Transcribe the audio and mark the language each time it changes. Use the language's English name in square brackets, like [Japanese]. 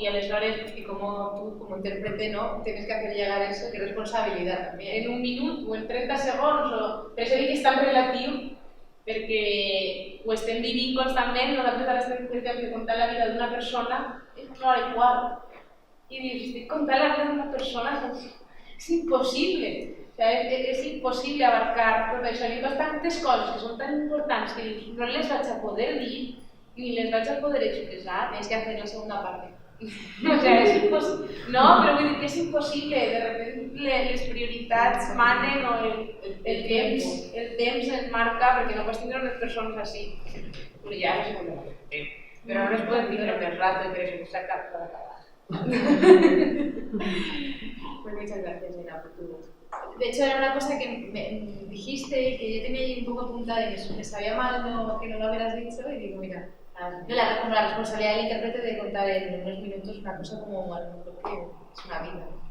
[Catalan] Y aleshores, [Spanish] y como tú, como intérprete, ¿no? Tienes que hacer llegar eso, que responsabilidad también. [Catalan] En un minut o en 30 segons, o... per això dic que és tan relatiu, perquè ho estem vivint constantment, nosaltres ara estem contant la vida d'una persona, és una hora i quart. I dius, estic contant la vida d'una persona, és impossible. O sigui, és impossible abarcar tot això. Hi ha tantes coses que són tan importants que dius, no les vaig a poder dir, ni les vaig a poder expressar, tens que fer la segona part. O sigui, és impossible. No, però vull dir que és impossible, [Spanish] de repente [Catalan] les prioritats manen o el temps ens marca perquè no pots tindre unes persones així. Però ja és un temps. Però no les podem tindre més rato i per això s'ha acabat. [Spanish] Pues muchas gracias, Elena, por tu... De hecho, era una cosa que me dijiste y que yo tenía ahí un poco apuntada y que me sabía mal que no lo hubieras dicho y digo, mira, como la responsabilidad del intérprete de contar en unos minutos una cosa como a lo mejor que es una vida.